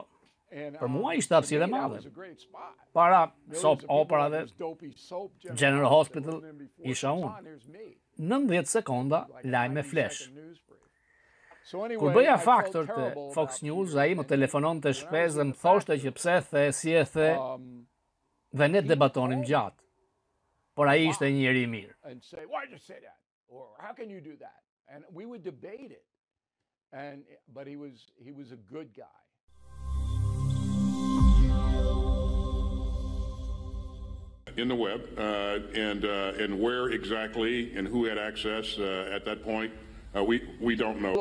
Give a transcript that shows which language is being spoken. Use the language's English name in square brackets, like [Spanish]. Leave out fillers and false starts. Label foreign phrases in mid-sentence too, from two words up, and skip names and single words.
[Albanian] Për mua ishte hapësirë e madhe. Para soap operave, General Hospital, isha unë. 90 sekonda lajme flash. Kur bëja faktor të Fox News, ai më telefonon të shpes dhe më thoshte që pse the, si e the, dhe ne debatonim gjatë. Por ai ishte një njeri I mirë. [English] And say, why did you say that? Or how can you do that? And we would debate it. But he was a good guy. In the web, and where exactly and who had access at that point, we don't know.